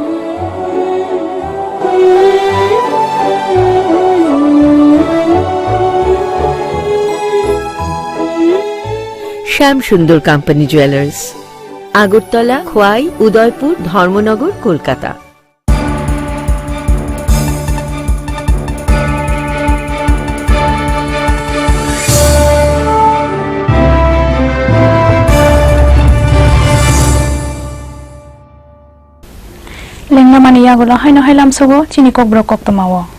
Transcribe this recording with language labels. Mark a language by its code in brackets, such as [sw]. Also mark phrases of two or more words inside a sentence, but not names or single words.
[bn] শ্যাম সুন্দর কোম্পানি জুয়েলার্স, আগরতলা, খোয়াই, উদয়পুর, ধর্মনগর, কলকাতা। [trp] Lengna mani yagulo haino hailam sugo chini kok brok kok tomawo.